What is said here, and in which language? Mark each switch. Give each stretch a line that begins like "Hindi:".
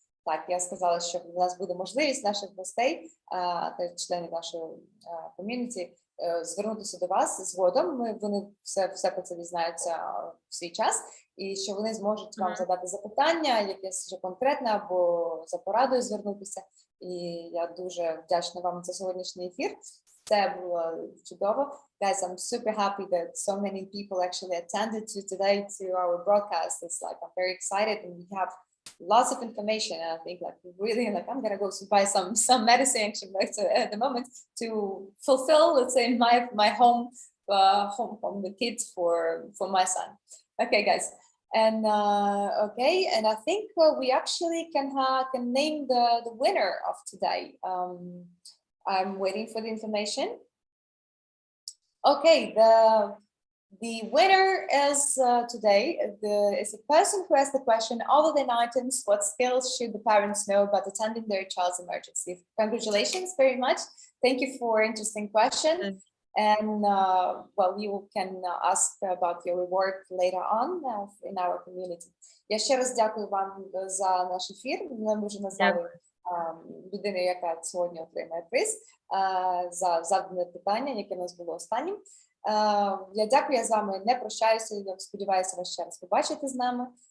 Ukrainian: Так, я сказала, що у нас буде можливість наших гостей та членів нашого ком'юніті звернутися до вас згодом. Вони все про це дізнаються в свій час, і що вони зможуть вам задати запитання, якесь вже конкретне, або за порадою звернутися. І я дуже вдячна вам за сьогоднішній ефір. Це було чудово.
English: Guys, I'm super happy that so many people actually attended to our broadcast. It's like, I'm very excited, and we have lots of information, and I think really I'm gonna go to buy some medicine actually at the moment to fulfill, let's say, my home the kids for my son. Okay, guys, and and I think we actually can name the winner of today. I'm waiting for the information. Okay, the winner is today is a person who asked the question, other than items, what skills should the parents know about attending their child's emergency? Congratulations very much. Thank you for interesting question. And you can ask about your reward later on in our community.
Ukrainian: Я ще раз дякую вам за наш ефір. Ми вже назвали людину, яка сьогодні отримає приз за задане питання, яке у нас було останнім. Я дякую, я з вами не прощаюся, я сподіваюся вас ще раз побачити з нами.